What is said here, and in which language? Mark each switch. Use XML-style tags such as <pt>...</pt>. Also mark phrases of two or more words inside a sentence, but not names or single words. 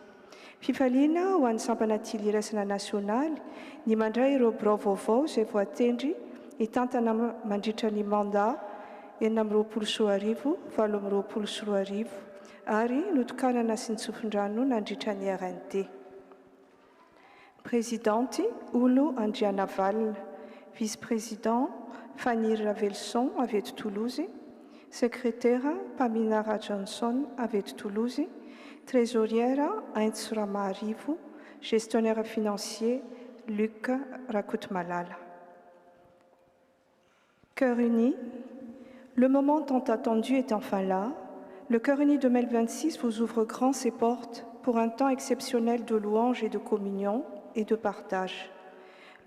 <mg>Fifaliana ho an'ny Sampanatily iraisana nasionaly ny mandray ireo birao vaovao izay voatendry hitantana mandritra ny mandat 420 720 ary notokanana sy ny tsofin-drano nandritra ny RNT.</mg> <fr>Présidente Olo Andriana Val, vice-président Fanny Ravelson</fr> <mg>avy eto</mg> <fr>Toulouse, secrétaire Paminara Johnson</fr> <mg>avy eto</mg> <fr>Toulouse, trésorière Heinz Ramarivo, gestionnaire financier Luc Rakutmalala. Cœur uni, le moment tant attendu est enfin là. Le Cœur uni 2026 vous ouvre grand ses portes pour un temps exceptionnel de louange et de communion et de partage.</fr>